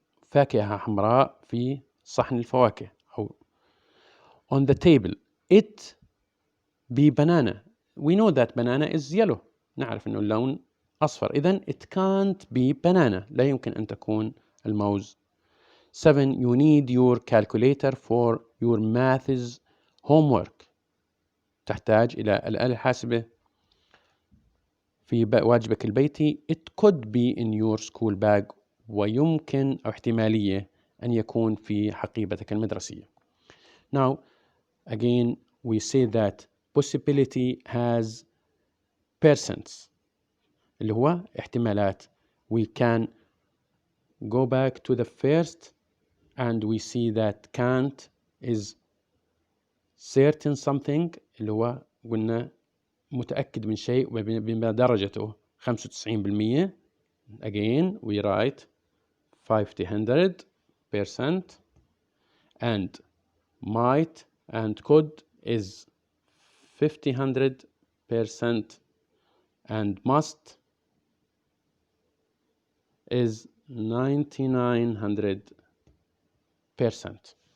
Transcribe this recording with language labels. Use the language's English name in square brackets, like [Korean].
[Arabic] فاكهة حمراء في صحن الفواكه أو [English] on the table. It be banana. We know that banana is yellow. [Arabic] نعرف أنه اللون أصفر. [English] إذن it can't be banana. [Arabic] لا يمكن أن تكون الموز. 7. [English] You need your calculator for your maths homework. [Arabic] تحتاج إلى الآلة الحاسبة في واجبك البيتي. [English] It could be in your school bag. [Arabic] ويمكن أو احتمالية أن يكون في حقيبتك المدرسية. [English] Now, again, we say that possibility has percents. [Arabic] اللي هو احتمالات. [English] We can go back to the first and we see that can't is certain something. [Arabic] اللي هو قلنا متأكد من شيء بما درجته 95%. [English] Again, we write 500% and might and could is 500% and must is 9900%.